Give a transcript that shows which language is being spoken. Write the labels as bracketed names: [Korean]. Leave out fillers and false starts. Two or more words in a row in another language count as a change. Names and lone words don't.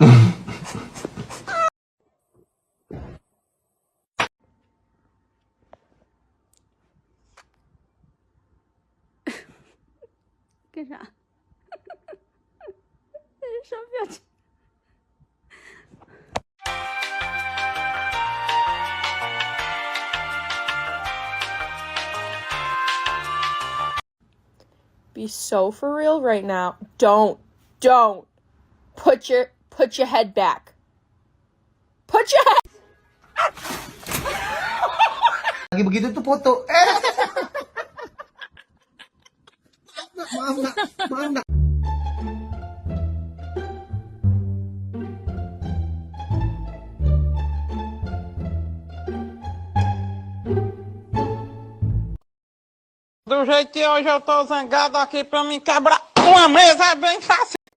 [English] Good job. [Chinese] 什么表情？ [English] Be so for real right now. Don't put your head back. Put your head. [Indonesian] Lagi begitu tuh foto. Maaf nak. [Portuguese] Do jeito que hoje eu tô zangado aqui pra me quebrar uma mesa é bem fácil.